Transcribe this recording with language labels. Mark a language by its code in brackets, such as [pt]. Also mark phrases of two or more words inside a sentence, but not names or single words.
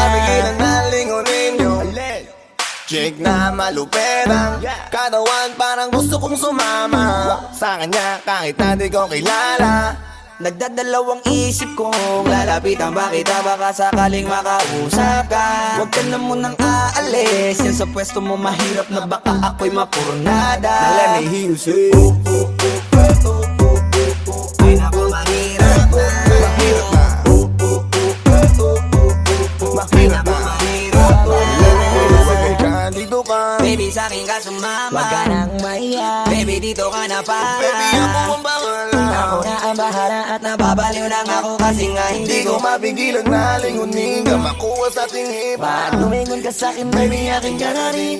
[tl] mapigilan na lingunin yung Jake na maluperang katawan, parang gusto kong sumama sa kanya kahit na di ko kilala. Nagdadalawang isip kong lalapitan ba kita, baka sakaling makausap ka. Huwag ka na munang aalis, yan sa pwesto mo mahirap na baka ako'y mapurnada. [en] Let me hear you say [tl] Ay naku, mahirap na. mahirap na. Mahirap na. [en] Let me hear you say [tl] dito ka. Baby, sa'kin ka sumama. Wag ka nang maiya. Baby, dito ka na para. Baby, ako ang bahala. Ako na ang bahala at nababaliw lang ako kasi nga Hindi hindi ko ko mapigilan na lingunin ka, makuha sa tingin. Ba't lumingon ka sa'kin, baby, akin ka na rin.